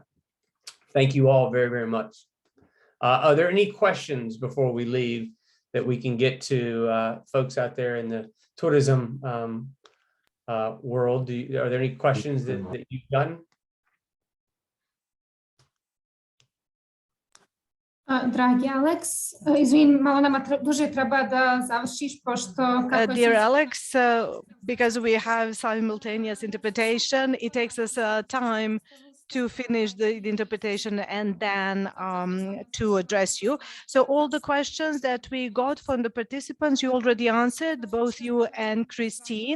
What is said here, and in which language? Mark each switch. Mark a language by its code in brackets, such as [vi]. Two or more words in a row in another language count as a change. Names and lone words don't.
[en] Thank you all very, very much. Are there any questions before we leave that we can get to folks out there in the tourism world? Are there any questions that you've gotten? [sr] Dragi Alex, izvin, malo nama duže treba da završiš, pošto... [en] Dear Alex, because we have simultaneous interpretation, it takes us time to finish the interpretation and then to address you. So all the questions that we got from the participants, you already answered, both you and Christine.